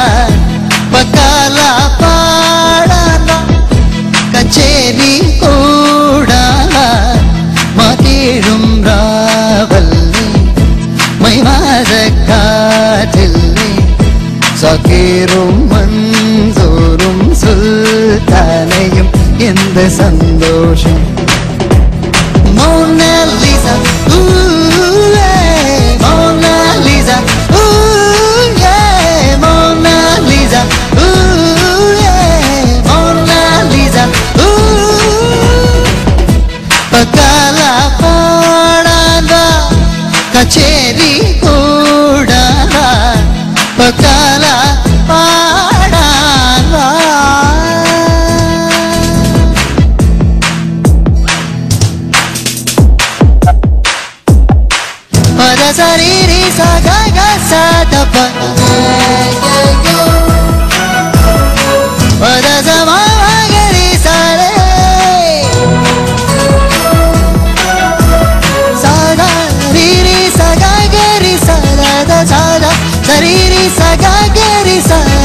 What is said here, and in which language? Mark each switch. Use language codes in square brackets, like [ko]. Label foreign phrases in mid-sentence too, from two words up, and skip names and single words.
[ml] പക്കാല പാടാൻ വാ, കച്ചേരി കൂടാൻ വാ. മതിഴും രാവല്ലേ മൈമാതക്കാറ്റില്ലേ, സക്കീറും മൻസൂറും സുൽത്താനയും എന്ത് സന്തോഷം. [en] Mona Lisa, ooh yeah, Mona Lisa, ooh yeah, Mona Lisa, ooh yeah, Mona Lisa, ooh. [ml] പക്കാല പാടാൻ വാ, കച്ചേരി കൂടാൻ വാ. പക്കാല പാടാൻ വാ. Pada sariri sa ga ga sa da pa, pada sa ma ma ga ri sa re, sa da ri ri sa ga ga ri sa da da sa da ri ri sa ga ga ri sa.